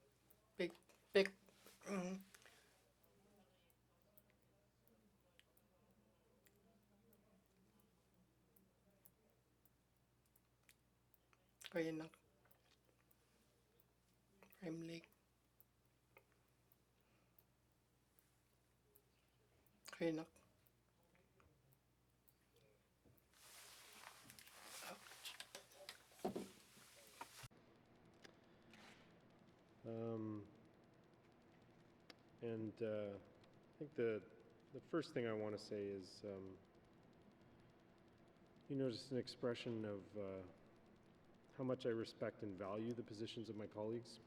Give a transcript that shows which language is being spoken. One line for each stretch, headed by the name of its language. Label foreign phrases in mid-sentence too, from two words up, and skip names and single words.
English: kaya nak Prime Lake kaya nak I think the first thing I want to say is, you know, just an expression of how much I respect and value the positions of my colleagues,